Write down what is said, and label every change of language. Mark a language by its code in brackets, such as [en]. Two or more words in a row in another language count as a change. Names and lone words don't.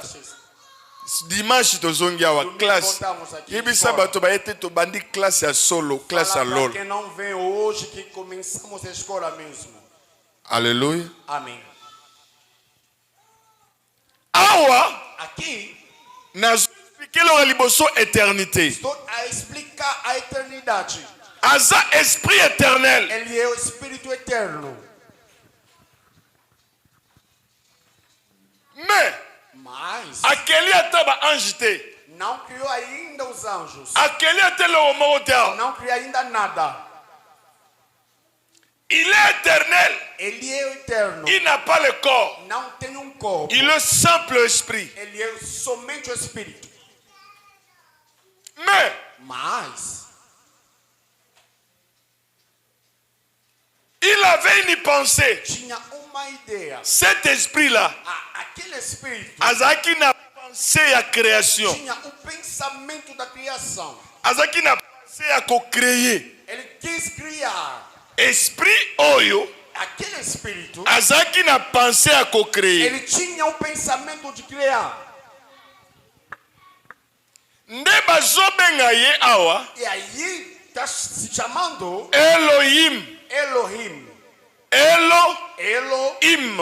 [pt] sexta. [ln] Dimanche tozongi awa [pt] Domingo classe. voltamos aqui. [ln] Yebisa bato bayete to bandi classe ya solo, classe ya [pt] Fala pra lol. quem não vem hoje que começamos a escola mesmo. [fr] Alléluia. [pt] Amém. [ln] Awa [pt] Aqui [ln] nazo expliquer lo liboso éternité. [pt] estou a explicar a eternidade. [fr] Aza esprit éternel. [pt] Ele é o espírito eterno. [fr] Mais [pt] Mas [ln] akeli ata ba ange te. [pt] não criou ainda os anjos. [ln] Akeli ata lo moko te. [pt] Não criou ainda nada. [fr] Il est éternel. [pt] Ele é o eterno. [fr] Il n'a pas le corps. [pt] Não tem um corpo. [fr] Il est simple esprit. [pt] Ele é somente o espírito. [fr] Mais [pt] Mas [fr] il avait une pensée. [pt] tinha uma ideia. [fr] Cet esprit-là, [pt] Aquele espírito [ln] azaki na [fr] pensée à création. [pt] tinha o pensamento da criação. [ln] Azaki na [fr] pensée à co-créer. [pt] Ele quis criar. [ln] Esprit oyo, [pt] Aquele espírito, [ln] azaki na [fr] pensée à co-créer. [pt] ele tinha o pensamento de criar. [ln] Nde bazobenga ye awa [pt] E aí está se chamando Elohim. Elohim. Elohim.